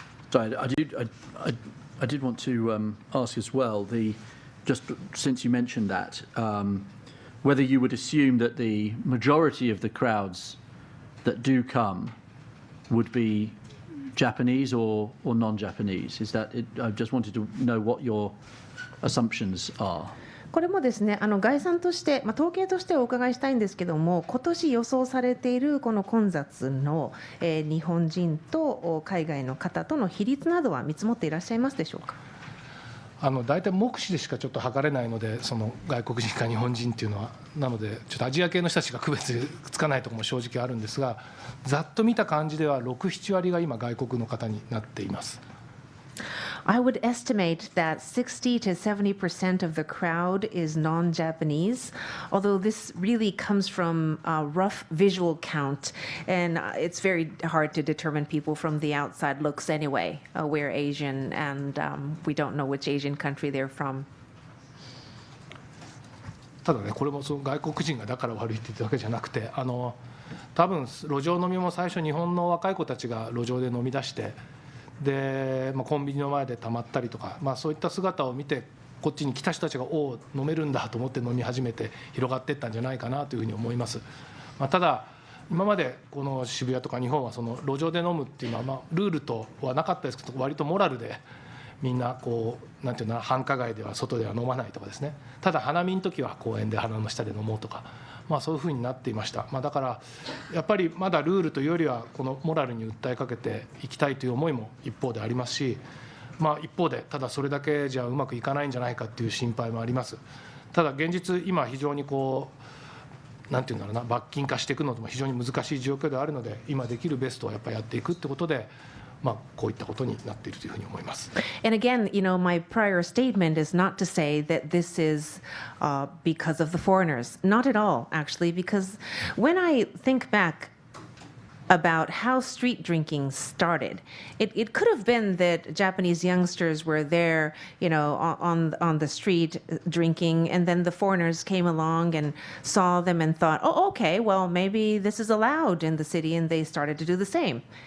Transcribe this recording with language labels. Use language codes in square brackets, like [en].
[en] So I did want to ask as well, just since you mentioned that, whether you would assume that the majority of the crowds that do come would be Japanese or non-Japanese. Is that it? I just wanted to know what your assumptions are. [ja] これもですね、概算として、統計としてお伺いしたいんですけども、今年予想されているこの混雑の、日本人と海外の方との比率などは見積もっていらっしゃいますでしょうか。大体目視でしかちょっと測れないので、その外国人か日本人っていうのは、なのでちょっとアジア系の人たちが区別つかないところも正直あるんですが、ざっと見た感じでは6、7割が今外国の方になっています。 [en] I would estimate that 60 to 70% of the crowd is non-Japanese, although this really comes from a rough visual count, and it's very hard to determine people from the outside looks anyway. We're Asian, and we don't know which Asian country they're from. [ja] ただね、これもその外国人がだから悪いって言ったわけじゃなくて、多分路上飲みも最初日本の若い子たちが路上で飲み出して、でコンビニの前でたまったりとか、そういった姿を見てこっちに来た人たちがおお飲めるんだと思って飲み始めて広がっていったんじゃないかなというふうに思います。ただ今までこの渋谷とか日本はその路上で飲むっていうのはルールとはなかったですけど、割とモラルでみんなこうなんていうの繁華街では外では飲まないとかですね、ただ花見の時は公園で花の下で飲もうとか、そういうふうになっていました。だからやっぱりまだルールというよりはこのモラルに訴えかけていきたいという思いも一方でありますし、一方でただそれだけじゃうまくいかないんじゃないかっていう心配もあります。ただ現実今非常にこうなんていうんだろうな、罰金化していくのも非常に難しい状況ではあるので、今できるベストをやっぱりやっていくってことで、こういったことになっているというふうに思います。 [en] And again, my prior statement is not to say that this is because of the foreigners. Not at all, actually, because when I think back about how street drinking started. It could have been that Japanese youngsters were there, on the street drinking, and then the foreigners came along and saw them and thought, oh, okay, well, maybe this is allowed in the city, and they started to do the same.